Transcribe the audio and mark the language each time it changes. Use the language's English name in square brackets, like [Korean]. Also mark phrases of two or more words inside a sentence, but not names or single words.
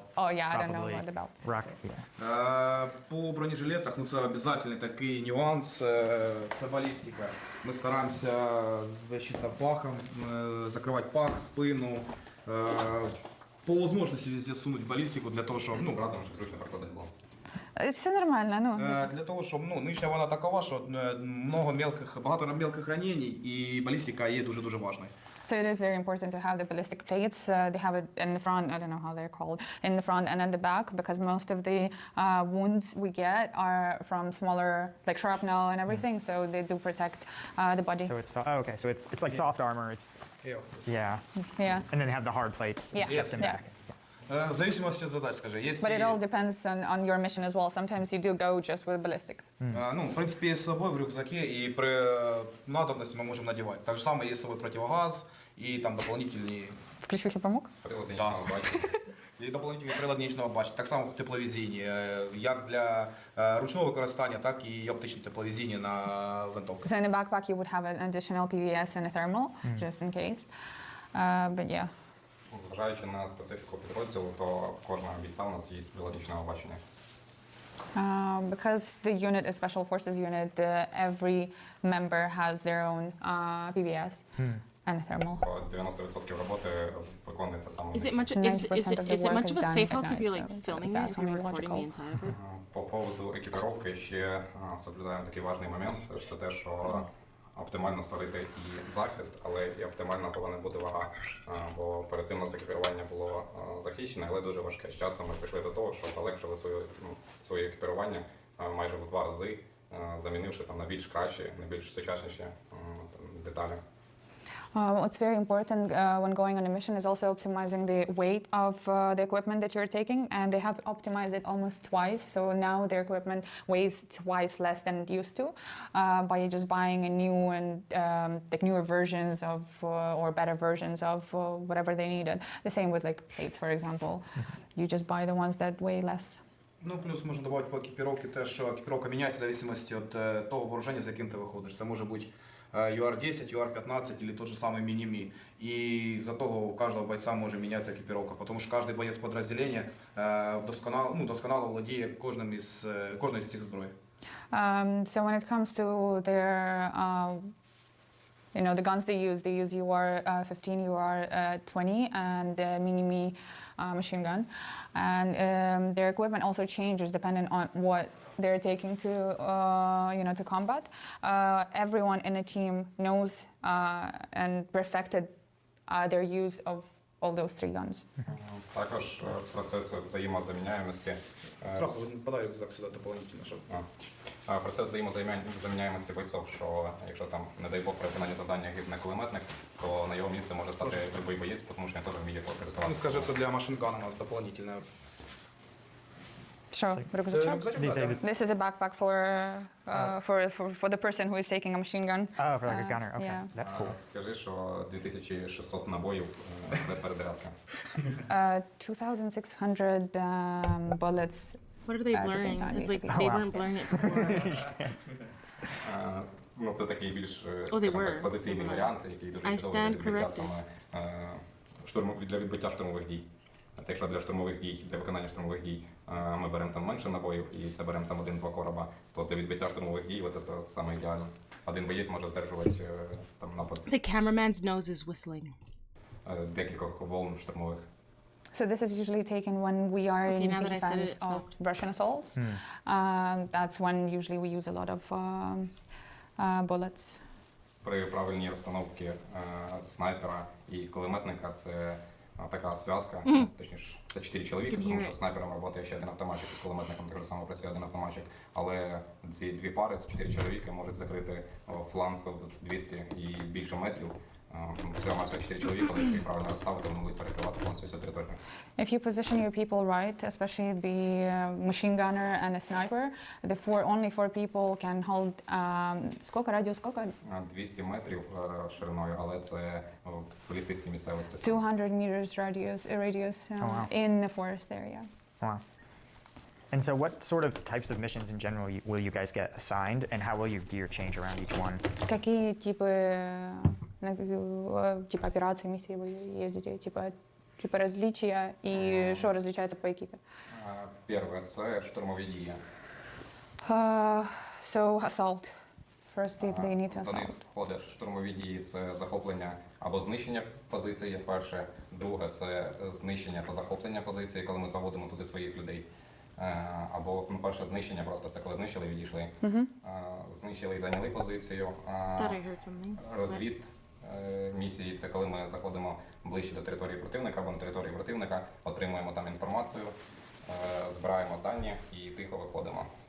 [English] Oh yeah, I don't know probably about the belt. Rocket, yeah. [Ukrainian] По бронежилетах, ну це обов'язковий такий нюанс, це балістика. Ми стараємося защита пахом, закривати пах, спину. По можливості везде сунуть балістику для того, щоб ну разом зручно проходити було. Це нормально, ну. Для того, щоб ну нинішня вона такова, що багато мелких ранень і балістика є дуже важною. [English] So it is very important to have the ballistic plates. They have it in the front, I don't know how they're called, in the front and in the back, because most of the wounds we get are from smaller, like shrapnel and everything, so they do protect the body. So it's okay. So it's like soft armor. It's yeah. Yeah. And then they have the hard plates, chest and back. [Russian] В зависимости от задач, скажи. [English] But it all depends on your mission as well. Sometimes you do go just with ballistics. [Russian] Ну, в принципе, есть с собой в рюкзаке, и при надобности мы можем надевать. Так же самое есть с собой противогаз и там дополнительные... [Ukrainian] Включив хіпомок? [Russian] Да. [Ukrainian] І дополнительний прилад нічного бачення. Так само тепловізійні, як для ручного використання, так і оптичні тепловізійні на винтовках. [English] So in the backpack you would have an additional PVS and a thermal, just in case. But yeah. [Ukrainian] Зважаючи на специфіку підрозділу, то кожного бійця у нас є прилад нічного бачення. [English] Because the unit is Special Forces unit, every member has their own PVS and thermal. [Ukrainian] 90% роботи виконується саме. [English] Is it much of a safe house if you're like filming it, if you're recording the inside of it? [Ukrainian] По поводу екіпіровки ще соблюдаємо такий важливий момент, це те, що оптимально створити і захист, але і оптимально повинна бути вага. Бо перед цим у нас екіпірування було захищене, але дуже важке. З часом ми прийшли до того, що полегшили своє екіпірування майже в 2 рази, замінивши там на більш кращі, на більш сучасніші деталі. [English] What's very important when going on a mission is also optimizing the weight of the equipment that you're taking, and they have optimized it almost twice. So now their equipment weighs twice less than it used to by just buying a new and like newer versions of or better versions of whatever they needed. The same with like plates, for example. You just buy the ones that weigh less. [Ukrainian] Ну, плюс можна додати по екіпіровці те, що екіпіровка міняється в залежності від того вооруження, з яким ти виходиш. Це може бути [Russian] UR-10, UR-15 или тот же самый Мини-Ми. И из-за того у каждого бойца может меняться экипировка, потому что каждый боец подразделения досконало владеет [Ukrainian] кожним из цих зброй. [English] So when it comes to their, you know, the guns they use UR-15, UR-20, and the Mini-Me machine gun. And their equipment also changes depending on what they're taking to, you know, to combat. Everyone in a team knows and perfected their use of all those 3 guns. [Ukrainian] Також процес взаємозаміняємості. [Russian] Сразу подай рюкзак сюди дополнительно, щоб... [Ukrainian] Процес взаємозаміняємості бойців, що якщо там, не дай Бог, при виконанні завдання гибне кулеметник, то на його місце може стати любий боєць, тому що він теж вміє пересувати. Ну, скажи, це для машинкана у нас дополнительне. [English] Sure, This is a backpack for the person who is taking a machine gun. Oh, for like a gunner. Okay, yeah. that's cool. [Ukrainian] Скажи, що 2600 набоїв без перезарядки. [English] 2,600 bullets. What are they at the same blurring? time, It's like basically. they weren't blurring it before. [Ukrainian] Ну, це такий більш позиційний [English] They were. [Ukrainian] варіант, який дуже [English] I [Ukrainian] чудовий [English] stand [Ukrainian] для відбиття [English] corrected. [Ukrainian] для відбиття штурмових дій. От якщо для штурмових дій, для виконання штурмових дій ми беремо там менше набоїв і це беремо там 1-2 короба, то для відбиття штурмових дій от це саме ідеально. Один боєць може здержувати там напад [English] The cameraman's nose is whistling. [Ukrainian] декількох волн штурмових. [English] So this is usually taken when we are Okay, in now that I said defense it, of Russian assaults. That's when usually we use a lot of bullets. [Ukrainian] При правильній розстановці снайпера і кулеметника це така зв'язка, точніше, це 4 чоловіки, тому що снайпером працює ще один автоматчик, з кулеметником так само працює один автоматчик, але ці 2 пари, це 4 чоловіки, можуть закрити фланг в 200 і більше метрів. Всього має 4 чоловіка, але якщо їх правильно розставити, вони будуть перекривати повністю всю територію. [English] If you position your people right, especially the machine gunner and the sniper, only 4 people can hold [Russian] сколько радіус, сколько? [Ukrainian] 200 метрів шириною, але це в лісистій місцевості. [English] 200 meters radius in the forest area. Wow. And so what sort of types of missions in general will you guys get assigned, and how will your gear change around each one? [Russian] Какие типа операции, миссии вы ездите? Типа различия и что различается по экипе? [Ukrainian] Перше, це штурмові дії. [English] So assault. First, if they need to [Ukrainian] Туди [English] assault. [Ukrainian] входить штурмові дії, це захоплення або знищення позиції, перше. Друге, це знищення та захоплення позиції, коли ми заводимо туди своїх людей. Або, ну, перше, знищення просто, це коли знищили і відійшли. Знищили і зайняли позицію. Розвід місії, це коли ми заходимо ближче до території противника або на території противника, отримуємо там інформацію, збираємо дані і тихо виходимо.